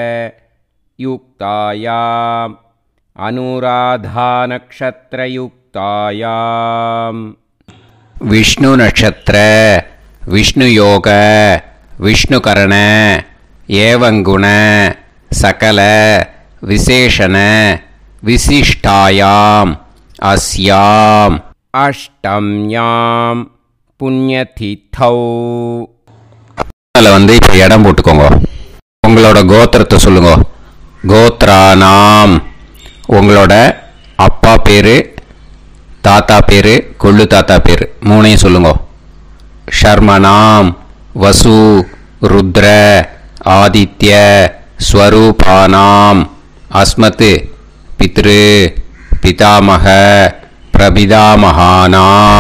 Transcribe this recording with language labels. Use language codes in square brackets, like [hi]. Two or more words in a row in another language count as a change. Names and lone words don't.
[sa] युक्तायाम् अनुराधानक्षत्रयुक्तायाम् विष्णु नक्षत्र विष्णु योग विष्णुकरण एवं गुण सकल विशेषण विशिष्टायाम् अस्याम् अष्टम्याम् पुण्यतिथौ. [ta] வந்து இப்போ இடம் போட்டுக்கோங்க. உங்களோட கோத்திரத்தை சொல்லுங்க. கோத்ரானாம். உங்களோட அப்பா பேர், தாத்தா பேர், கொள்ளு தாத்தா பேர் 3ஐயும் சொல்லுங்க. [sa] शर्मणां वसु रुद्र आदित्य स्वरूपाणां अस्मत् पितृ पितामह प्रपितामहानां.